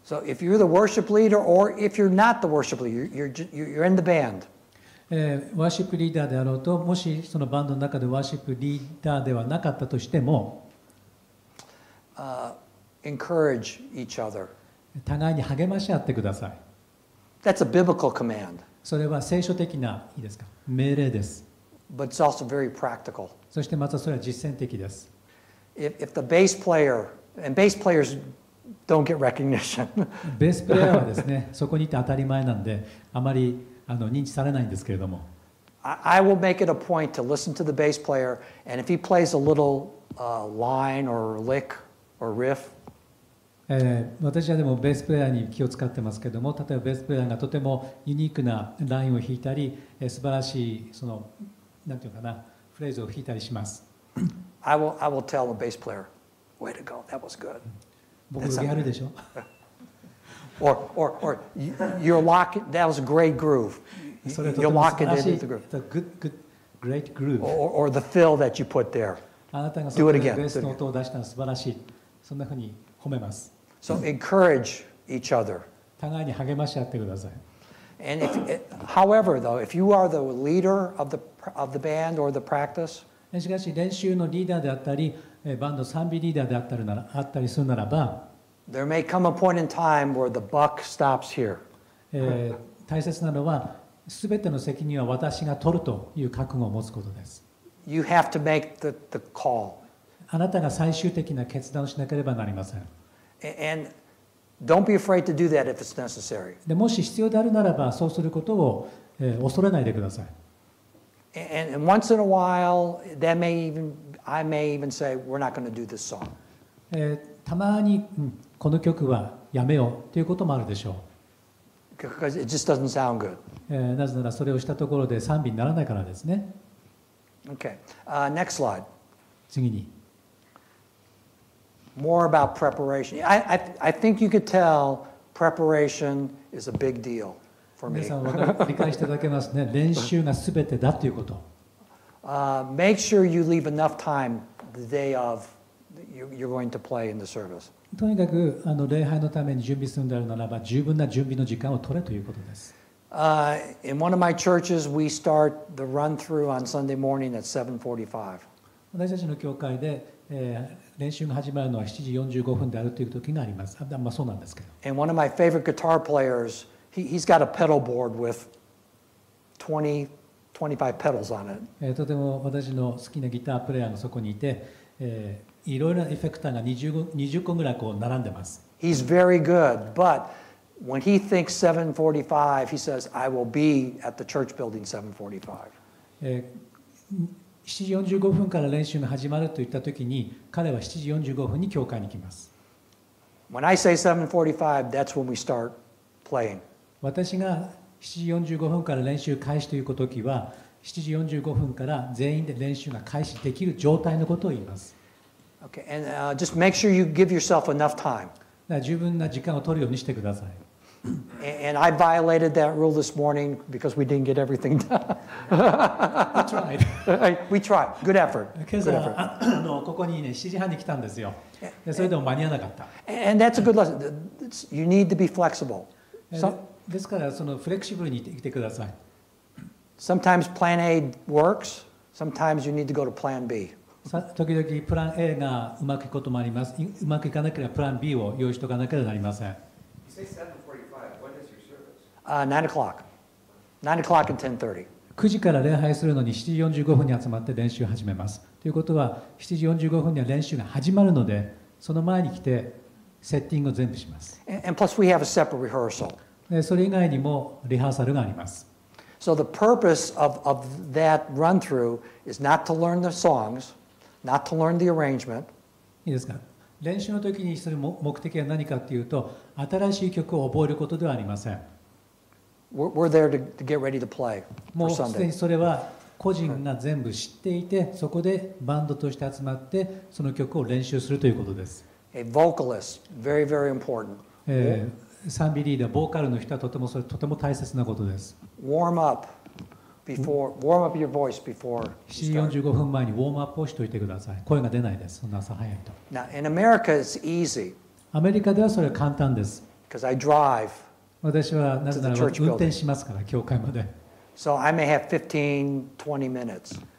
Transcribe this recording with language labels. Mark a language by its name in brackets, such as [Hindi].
[English] So if you're the worship leader or if you're not the worship leader, you're in the band. [Japanese] ワーシップリーダーであろうと、もしそのバンドの中でワーシップリーダーではなかったとしても、 [English] encourage each other. [Japanese] 互いに励まし合ってください。 [English] That's a biblical command. [Japanese] それは聖書的ないいですか、命令です。 [English] But it's also very practical. [Japanese] そしてまたそれは実践的です。 [English] If the bass player, and bass players don't get recognition. [Japanese] ベースプレーヤーはですね、そこにいて当たり前なんで、あまり認知されないんですけれども。 [English] I will make it a point to listen to the bass player, and if he plays a little line or lick or riff, [Japanese] 私はでもベースプレーヤーに気を使ってますけども、例えばベースプレーヤーがとてもユニークなラインを弾いたり、素晴らしいそのなんていうかなフレーズを弾いたりします。 [English] I will tell the bass player, "Way to go, that was good." [Japanese] 僕がやるでしょ。 [English] Or you're locking. That was a great groove. You're locking it into the groove. Good, great groove. Or the fill that you put there. [Japanese] あなたがそこでベースの音を出したの素晴らしい。そんなふうに褒めます。 [English] So encourage each other. [Japanese] 互いに励まし合ってください。 [English] And however, though, if you are the leader of the band or the practice, [Japanese] しかし練習のリーダーであったり、バンド賛美リーダーであったりするならば、 [English] there may come a point in time where the buck stops here. [Japanese] 大切なのは、すべての責任は私が取るという覚悟を持つことです。 [English] You have to make the call. [Japanese] あなたが最終的な決断をしなければなりません。 [English] And don't be afraid to do that if it's necessary. [Japanese] でもし必要であるならば、そうすることを恐れないでください。 [English] And once in a while, I may even say, we're not going to do this song. [Japanese] たまに、この曲はやめようということもあるでしょう。 [English] Because it just doesn't sound good. [Japanese] なぜならそれをしたところで賛美にならないからですね。 [English] Okay. Next slide. [Japanese] 次に。 [English] More about preparation. I think you could tell preparation is a big deal for me. [Japanese] 皆さん理解していただけますね。練習がすべてだということ。 [English] Make sure you leave enough time the day of you're going to play in the service. [Japanese] とにかく礼拝のために準備するのであるならば、十分な準備の時間を取れということです。 [English] In one of my churches, we start the run-through on Sunday morning at 7:45. [Japanese] 私たちの教会で、練習が始まるのは7時45分であるという時があります。まあそうなんですけど。 [English] And one of my favorite guitar players, he's got a pedal board with 20, 25 pedals on it. [Japanese] とても私の好きなギタープレイヤーがそこにいて、いろいろなエフェクターが20個ぐらいこう並んでます。 [English] He's very good, but when he thinks 7:45, he says, "I will be at the church building 7:45." [Japanese] 7時45分から練習が始まるといったときに、彼は7時45分に教会に来ます。 [English] When I say 7:45, that's when we start playing. [Japanese] 私が7時45分から練習開始というときは、7時45分から全員で練習が開始できる状態のことを言います。 [English] Okay, and just make sure you give yourself enough time. [Japanese] だから十分な時間を取るようにしてください。 [English] And I violated that rule this morning because we didn't get everything done. We tried. We tried. Good effort. [Japanese] 今朝ここにね7時半に来たんですよ。でそれでも間に合わなかった。 [English] And that's a good lesson. You need to be flexible. [Japanese] ですからそのフレキシブルにいてください。 [English] Sometimes plan A works. Sometimes you need to go to plan B. [Japanese] 時々プラン A がうまくいくこともあります。うまくいかなければプラン B を用意しておかなければなりません。 [English] You say 7:45. When is your service? 9 o'clock. 9 o'clock and 10:30. [Japanese] 9時から礼拝するのに7時45分に集まって練習を始めます。ということは7時45分には練習が始まるので、その前に来てセッティングを全部します。 [English] And plus we have a separate rehearsal. [Japanese] でそれ以外にもリハーサルがあります。 [English] So the purpose of that run-through is not to learn the songs, not to learn the arrangement. [Japanese] いいですか。練習の時にする目的は何かというと、新しい曲を覚えることではありません。 [English] We're there to get ready to play [Japanese] も [English] for [Japanese] うすでに [English] Sunday. [Japanese] それは個人が全部知っていて、そこでバンドとして集まってその曲を練習するということです。 [English] A vocalist, very, very important. [Japanese] 賛美リーダー、ボーカルの人はとても大切なことです。 [English] Warm up your voice before [Japanese] 7時45分前にウォームアップをしておいてください。声が出ないです。そんな朝早いと。 [English] Now, in America, it's easy [Japanese] アメリカではそれは簡単です。 [English] because I drive. [Japanese] 私はなぜならば運転しますから、教会まで。 [English] So I may have 15, 20 minutes.